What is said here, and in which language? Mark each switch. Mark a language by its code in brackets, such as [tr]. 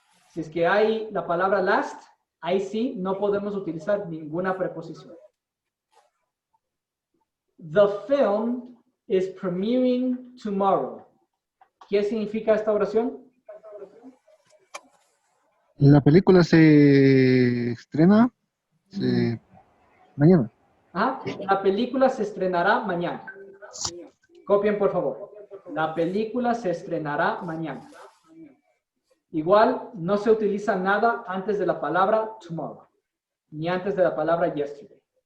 [es] Si es que hay la palabra last, ahí sí no podemos utilizar ninguna preposición. [en] The film is premiering tomorrow. [es] ¿Qué significa esta oración? La película se estrena mañana. Ah, la película se estrenará mañana. Copien, por favor. La película se estrenará mañana. Igual, no se utiliza nada antes de la palabra tomorrow, ni antes de la palabra yesterday.